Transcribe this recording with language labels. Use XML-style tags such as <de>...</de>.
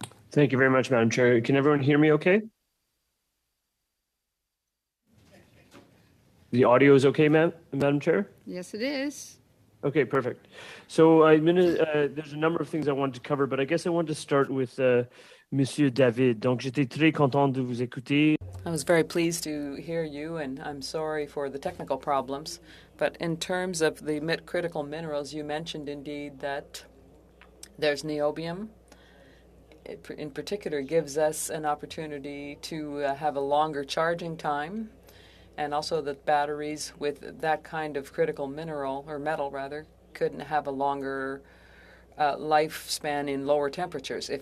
<en>Thank you very much, Madam Chair. Can everyone hear me okay? The audio is okay, Madam Chair? Yes, it is. Okay, perfect. So there's a number of things I wanted to cover, but I guess I want to start with Monsieur David.</en> <fr>Donc, j'étais très content de vous écouter.</fr> <en>I was very pleased to hear you, and I'm sorry for the technical problems. But in terms of the critical minerals, you mentioned indeed that there's niobium. It, in particular, gives us an opportunity to have a longer charging time, and also that batteries with that kind of critical mineral, or metal rather, couldn't have a longer lifespan in lower temperatures.</en>